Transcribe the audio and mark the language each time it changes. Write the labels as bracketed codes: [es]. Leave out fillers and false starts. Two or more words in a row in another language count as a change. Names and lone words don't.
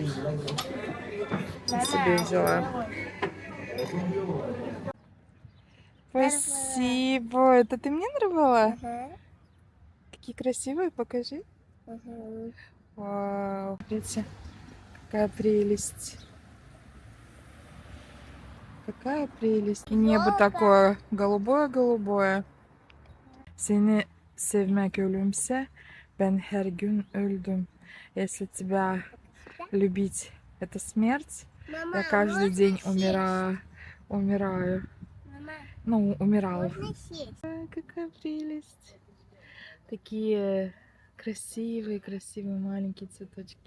[ru] Я себе взяла. Спасибо. Это ты мне нарвала? Какие красивые, покажи. Вау, смотрите, какая прелесть. Какая прелесть. И небо такое голубое-голубое. [tr] Seni sevmek ölümse, ben her gün öldüm. [ru] Если тебя любить это смерть, я каждый день умираю. Ну, умирала. Какая прелесть. Такие красивые маленькие цветочки.